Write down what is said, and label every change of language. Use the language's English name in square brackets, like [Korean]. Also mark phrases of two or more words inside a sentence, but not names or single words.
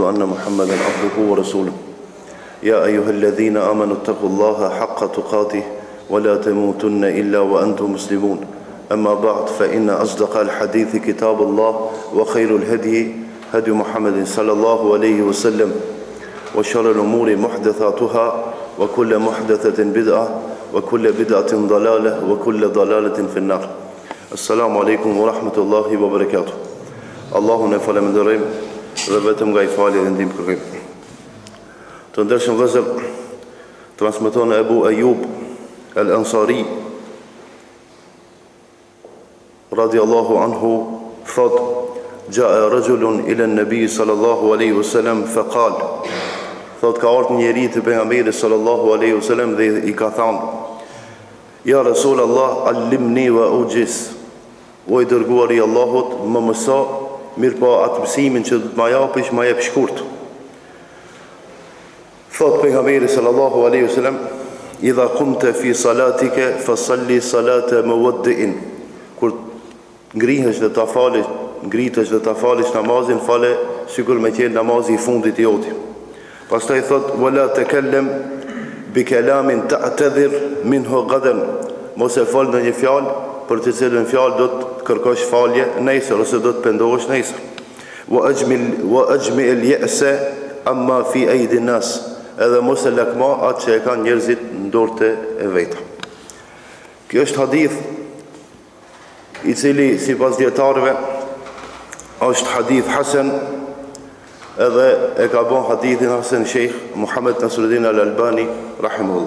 [Arabic] أن محمدا عبده ورسوله يا أيها الذين آمنوا اتقوا الله حق تقاته ولا تموتن إلا وأنتم مسلمون أما بعد فإن أصدق الحديث كتاب الله وخير الهدي هدي محمد صلى الله عليه وسلم وشر الأمور محدثاتها وكل محدثة بدعة وكل بدعة ضلالة وكل ضلالة في النار. السلام عليكم ورحمة الله وبركاته. [Albanian] Allahun e falenderojmë dhe vetëm nga I fali dhe ndihmë kërkojmë. Të ndershëm vëllezër, transmeton Abu Ayyub al-Ansari [Arabic] رضي الله عنه [Albanian] thot: [Arabic] "جاء رجل إلى النبي صلى الله عليه وسلم فقال." [Albanian] Thot ka ardhur një njeri te pejgamberi [Arabic] صلى الله عليه وسلم [Albanian] dhe I ka thënë: [Arabic] "يا رسول الله علمني وأوجز." [Albanian] O I dërguari I Allahut, më mëso, mirë po atë mësimin që do të më japësh, më jep shkurt. Thot pejgamberi [Arabic] صلى الله عليه وسلم: "إذا قمت في صلاتك فصل صلاة مودع." [Albanian] Kur ngrihesh dhe ta falësh namazin, fale sikur me qenë namazi I fundit I joti. Pastaj thot: [Arabic] "ولا تكلم بكلام تعتذر منه غدا." [Albanian] Mos e fol në një fjalë për të cilën fjalë do të kërkosh falje nesër ose do të pendohesh nesër. [Arabic] وأجمع اليأس مما في أيدي الناس. [Albanian] Edhe mos e lakmo atë që e kanë njerëzit në dorët e veta. Kjo është hadith I cili sipas dietarëve është [Arabic] حديث حسن, [Albanian] edhe e ka bën hadithin hasan Sheikh Muhammad Nasruddin Al-Albani rahimahullah.